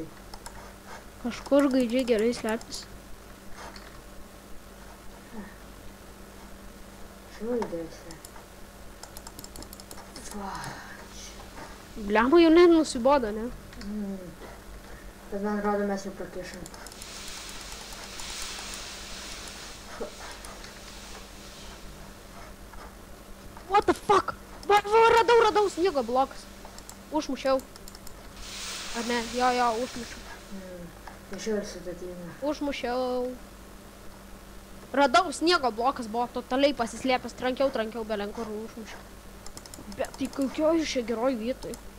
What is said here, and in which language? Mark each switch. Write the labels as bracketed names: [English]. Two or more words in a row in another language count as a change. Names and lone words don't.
[Lithuanian] Kažkur gaidžiai gerai slepiasi. Šūdėse. Bliamu jau net nusibodo, ne? Bet man atrodo, mes jau prakišam. [English] What the fuck? [Lithuanian] Va, radau sniego blokas. Užmušiau. Ar ne? Jo, užmušiau. Nešiau ir sudėtinga. Užmušiau. Radau sniego blokas, buvo totaliai pasislėpęs, trankiau belenkur užmušiau. Bet tai kokioj čia geroj vietoj.